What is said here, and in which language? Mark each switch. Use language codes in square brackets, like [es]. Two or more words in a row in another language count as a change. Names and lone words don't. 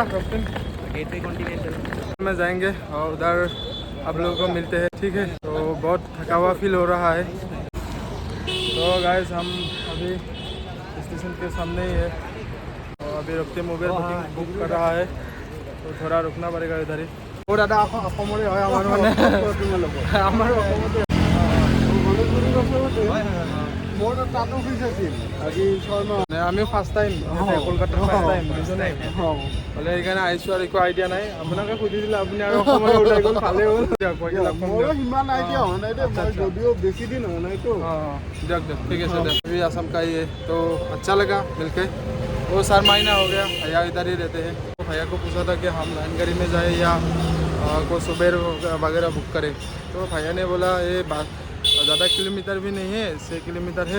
[hi] गेटवे कॉन्टिनेंटल में जाएंगे और उधर आप लोगों को मिलते हैं, ठीक है। तो बहुत थका हुआ फील हो रहा है। तो गाइस हम अभी स्टेशन के सामने ही है। तो अभी रुकते मोबाइल बुक कर रहा है, तो थोड़ा रुकना पड़ेगा इधर ही। वो दादा [as] অসমৰে হয়, আমাৰ মানে আমাৰ অসমতে। মোৰ তাতো অফিচ আছিল আজি 6 মাহ। আমি [en] first time [as] কলকাতাৰ [en] first time [as] বুজিছেনে? হ'লে সেইকাৰণে আহিছোঁ আৰু একো আইডিয়া নাই। আপোনাকে সুধিছিলে, আপুনি আৰু অসমলৈ ওলাই গ'ল, ভালেই হ'ল। মোৰো সিমান আইডিয়া হোৱা নাই দেই, মই যদিও বেছি দিন হোৱা নাইতো। [hi] दियक दियक ठीक है सर। अभी असम का ही है, तो अच्छा लगा मिलके। वो 4 महीना हो गया, भैया इधर ही रहते हैं। तो भैया को पूछा था कि हम लाइन गाड़ी में जाए या कोई सुबेर वगैरह बुक करें। तो भैया ने बोला ये ज़्यादा किलोमीटर भी नहीं है, 6 किलोमीटर है।